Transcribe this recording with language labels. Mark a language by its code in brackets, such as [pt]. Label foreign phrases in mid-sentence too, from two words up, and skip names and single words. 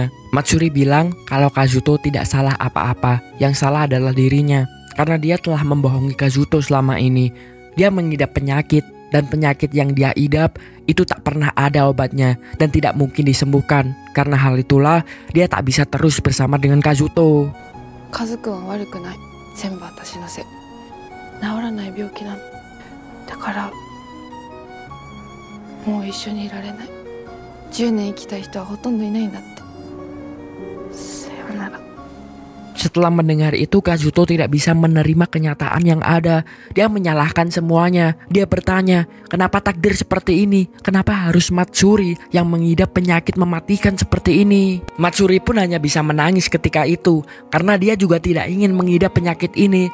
[id] Matsuri bilang kalau Kazuto tidak salah apa-apa, yang salah adalah dirinya. Karena dia telah membohongi Kazuto selama ini. Dia mengidap penyakit dan penyakit yang dia idap itu tak pernah ada obatnya dan tidak mungkin disembuhkan. Karena hal itulah dia tak bisa terus bersama dengan Kazuto. [ja] カズくんは悪くない。全部私のせい。治らない病気なの。だからもう一緒にいられない。10年生きた人はほとんどいないんだって。さよなら。 [id] Setelah mendengar itu, Kazuto tidak bisa menerima kenyataan yang ada. Dia menyalahkan semuanya. Dia bertanya, kenapa takdir seperti ini? Kenapa harus Matsuri yang mengidap penyakit mematikan seperti ini? Matsuri pun hanya bisa menangis ketika itu, karena dia juga tidak ingin mengidap penyakit ini.